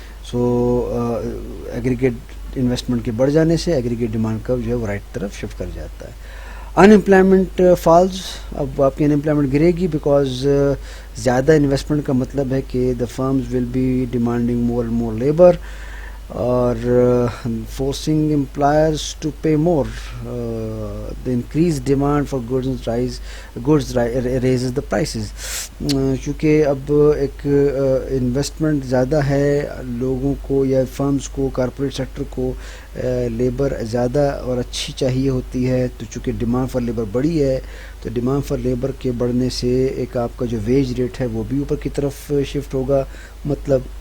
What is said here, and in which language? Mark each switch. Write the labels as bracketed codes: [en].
[ur] سو aggregate investment کے بڑھ جانے سے ایگریگیٹ ڈیمانڈ کرو جو ہے وہ رائٹ طرف شفٹ کر جاتا ہے. [en] Unemployment falls. [ur] اب آپ کی ان امپلائمنٹ گرے گی بیکاز زیادہ انویسٹمنٹ کا مطلب ہے کہ [en] The firms will be demanding more and more labour اور forcing employers to pay more. The increase demand for goods raises the prices. [ur] چونکہ اب ایک انویسٹمنٹ زیادہ ہے، لوگوں کو یا فرمز کو، کارپوریٹ سیکٹر کو لیبر زیادہ اور اچھی چاہیے ہوتی ہے. تو چونکہ ڈیمانڈ فار لیبر بڑی ہے تو ڈیمانڈ فار لیبر کے بڑھنے سے ایک آپ کا جو ویج ریٹ ہے وہ بھی اوپر کی طرف شفٹ ہوگا. مطلب